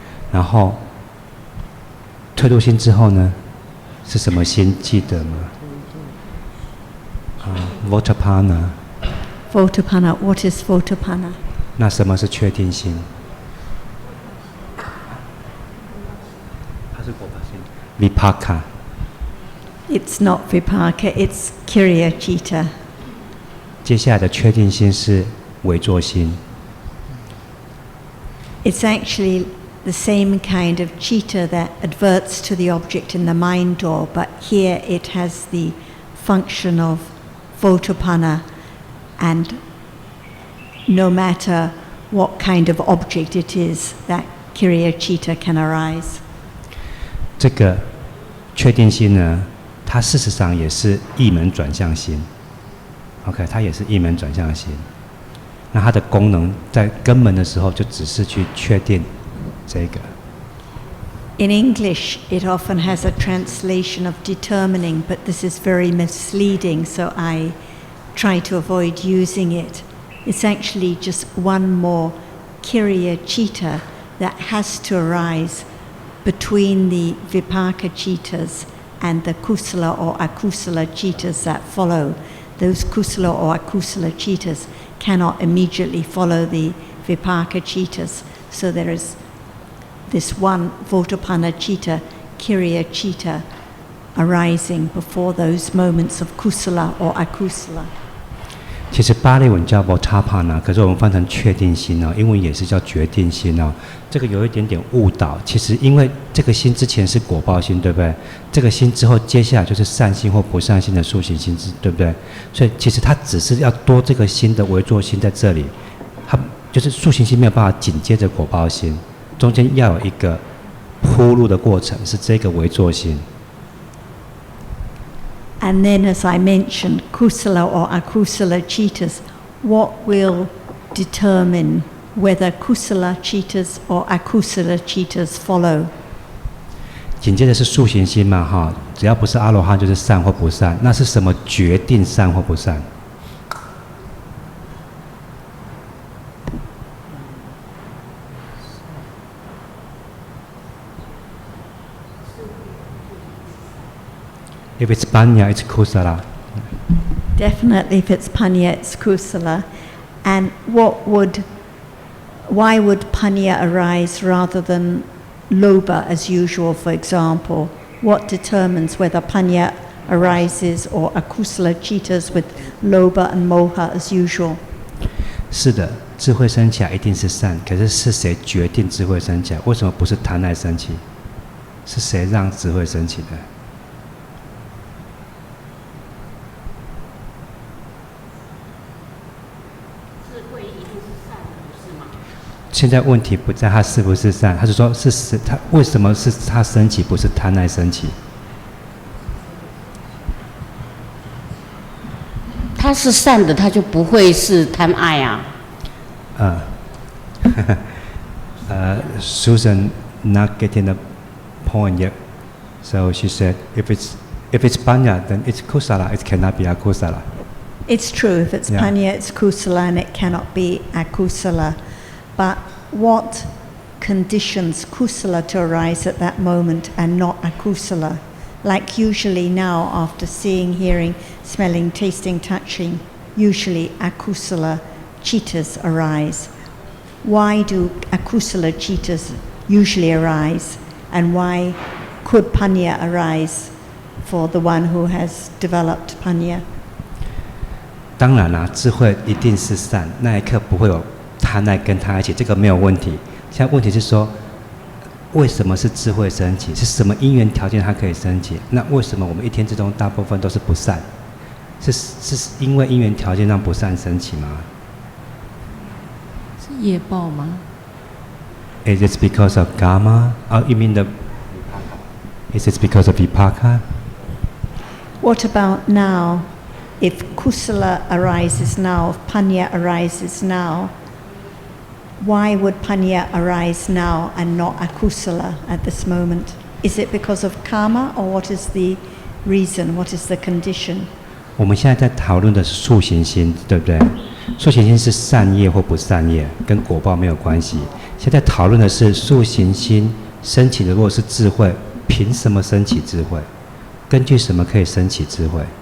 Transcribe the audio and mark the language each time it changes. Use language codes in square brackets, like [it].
[zh] 然后推度心之后呢，是什么心？记得吗？Votapana。 [en] Votapana. What is Votapana? [zh] 那什么是确定心？它是果报心。Vipaka。 [en] It's not Vipaka, it's Kiriya Chitta. [zh] 接下来的确定心是唯作心。 [en] It's actually the same kind of chitta that adverts to the object in the mind door, but here it has the function of Votapana, and no matter what kind of object it is, that Kiriya Chitta can arise. [zh] 这个确定心呢，它事实上也是意门转向心。 OK， 它也是意门转向心。那它的功能在根门的时候，就只是去确定这个。 [en] In English, it often has a translation of determining, but this is very misleading, so I try to avoid using it. It's actually just one more Kiriya Chitta that has to arise between the Vipaka Chittas and the Kusala or Akusala Chittas that follow. Those Kusala or Akusala Chittas cannot immediately follow the Vipaka Chittas, so there is this one Votapana Chitta, Kiriya Chitta, arising before those moments of Kusala or Akusala. [zh] 其实巴利文叫 Votapana， 可是我们翻成确定心哦，英文也是叫决定心哦。这个有一点点误导。其实因为这个心之前是果报心，对不对？这个心之后，接下来就是善心或不善心的速行心，对不对？所以其实它只是要多这个心的唯作心在这里，它就是速行心没有办法紧接着果报心，中间要有一个铺路的过程，是这个唯作心。 [en] And then, as I mentioned, Kusala or Akusala Chittas, what will determine whether Kusala Chittas or Akusala Chittas follow? [zh] 紧接着是速行心嘛，哈，只要不是阿罗汉就是善或不善。那是什么决定善或不善？ [en] If it's panya, it's kusala. Definitely, if it's panya, it's kusala. And why would panya arise rather than lobha as usual, for example? What determines whether panya arises or akusala chittas with lobha and moha as usual? 是的，智慧升起来一定是善，可是是谁决定智慧升起来？为什么不是贪爱升起？是谁让智慧升起的？现在问题不在他是不是善，他是说是他为什么是他升起，不是贪爱升起？他是善的，他就不会是贪爱啊。 Susan not getting the point yet, so she said, if it's panya, then it's kusala. It cannot be akusala. It's true. If it's panya, it's kusala, and it cannot be akusala. But what conditions kusala to arise at that moment and not akusala? Like usually now, after seeing, hearing, smelling, tasting, touching, usually akusala chittas arise. Why do akusala chittas usually arise? And why could panya arise for the one who has developed panya? [zh] 当然啦，智慧一定是善，那一刻不会有 贪爱跟他一起，这个没有问题。现在问题是说，为什么是智慧升起？是什么因缘条件它可以升起？那为什么我们一天之中大部分都是不善？是因为因缘条件让不善升起吗？是业报吗 [en] Is it because of karma? You mean the? Is it because of vipaka? What about now? if kusala arises now, if panya arises now, why would panya arise now and not akusala at this moment? Is it because of karma, or what is the reason? What is the condition? [zh] 我们现在在讨论的是塑行心，对不对？塑行心是善业或不善业，跟果报没有关系。现在讨论的是塑行心升起的，如果是智慧，凭什么升起智慧？根据什么可以升起智慧？